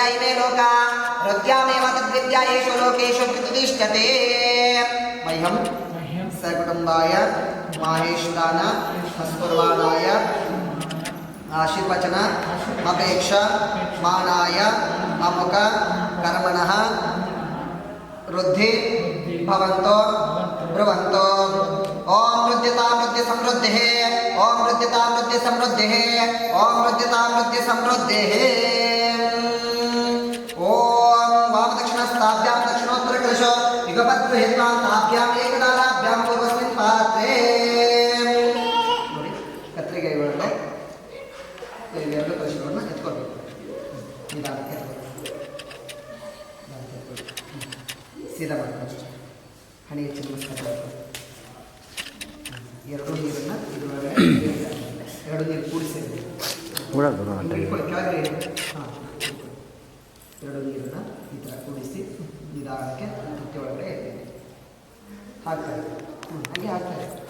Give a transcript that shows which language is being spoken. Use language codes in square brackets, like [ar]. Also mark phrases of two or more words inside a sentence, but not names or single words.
[sa] ಇಮೇ ಲೋಕಾ ರುದ್ಯಾಮೇವ ತದ್ವಿದ್ಯಾ ಯೇಷು ಲೋಕೇಷು ಪ್ರತಿಷ್ಠತೆ ಮಹ್ಯಂ ಸಕುಟುಂಬಾಯ ಮಾಹೇಶ್ವರಾನ ಮಸ್ಕುರ್ವಾಣಾಯ ಆಶೀರ್ವಚನ ಅಪೇಕ್ಷ ಮಾನಾಯ ಅಮುಕ ಕರ್ಮಣಃ ವೃದ್ಧಿ ಭವಂತೋ ಬ್ರುವಂತೋ ಓಂ ವೃದ್ಧಿತಾಂ ವೃದ್ಧಿ ಸಮೃದ್ಧಿಃ ಓಂ ವೃದ್ಧಿತಾಂ ವೃದ್ಧಿ ಸಮೃದ್ಧಿಃ ಓಂ ವೃದ್ಧಿತಾಂ ವೃದ್ಧಿ ಸಮೃದ್ಧಿಃ ಓಂ ವಾಮದಕ್ಷಿಣಸ್ತಾಭ್ಯಾಂ ದಕ್ಷಿಣೋತ್ತರ ಕಲಶೋ ಯುಗಪದ್ಗೃಹೀತ್ವಾಂ ತಾಭ್ಯಾಂ ಏಕದಾರಾಭ್ಯಾಂ ಪೂರ್ವಸ್ಮಿನ್ ಪಾತ್ರೆ [kn] ನೋಡಿ ಕತ್ರಿಕೆ ಒಳಗಡೆ ಎರಡು ಕಲಶಗಳನ್ನು ಎತ್ಕೊಳ್ಬೇಕು ನಿಧಾನಕ್ಕೆ ಸೀದಾ ಮಾಡಬೇಕು ಹಣೆ ಹೆಚ್ಚು ನಮಸ್ಕಾರ ಎರಡು ನೀರನ್ನು ಇದರೊಳಗಡೆ ಎರಡು ನೀರು ಕೂಡಿಸಿ ಕೆಳಗಡೆ ಹಾಂ ಎರಡು ನೀರನ್ನು ಈ ಥರ ಕೂಡಿಸಿ ನಿಧಾನಕ್ಕೆ ತುಟ್ಟಿ ಒಳಗಡೆ ಹಾಕ್ತಾರೆ ಹಾಗೆ ಹಾಕ್ತಾರೆ